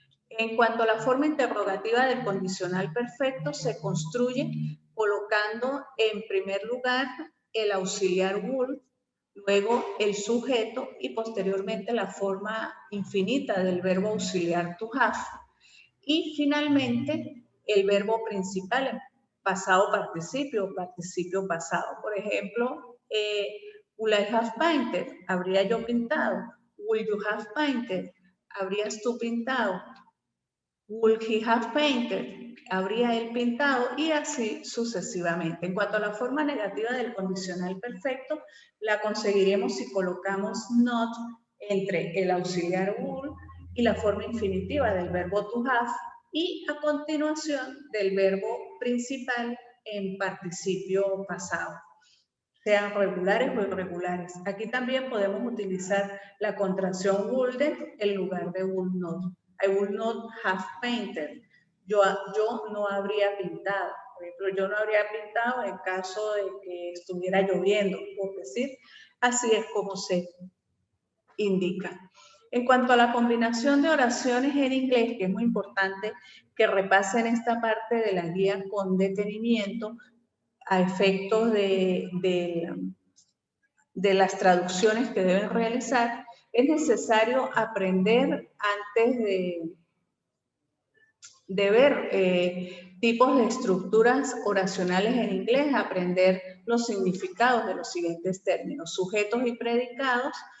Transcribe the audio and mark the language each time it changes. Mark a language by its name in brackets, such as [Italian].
[Spanish] En cuanto a la forma interrogativa del condicional perfecto, se construye colocando en primer lugar el auxiliar would, luego el sujeto y posteriormente la forma infinita del verbo auxiliar to have y finalmente el verbo principal en pasado participio o participio pasado. Por ejemplo, [English] would I have painted? [Spanish] ¿Habría yo pintado? [English] Will you have painted? [Spanish] ¿Habrías tú pintado? [English] Would he have painted? [Spanish] ¿Habría él pintado? Y así sucesivamente. En cuanto a la forma negativa del condicional perfecto, la conseguiremos si colocamos not entre el auxiliar would y la forma infinitiva del verbo to have y a continuación del verbo principal en participio pasado, sean regulares o irregulares. Aquí también podemos utilizar la contracción wouldn't en lugar de would not. [English] I would not have painted. [Spanish] Yo no habría pintado. Por ejemplo, yo no habría pintado en caso de que estuviera lloviendo, por decir. Así es como se indica. En cuanto a la combinación de oraciones en inglés, que es muy importante que repasen esta parte de la guía con detenimiento a efectos de las traducciones que deben realizar, es necesario aprender antes de ver tipos de estructuras oracionales en inglés, aprender los significados de los siguientes términos, sujetos y predicados.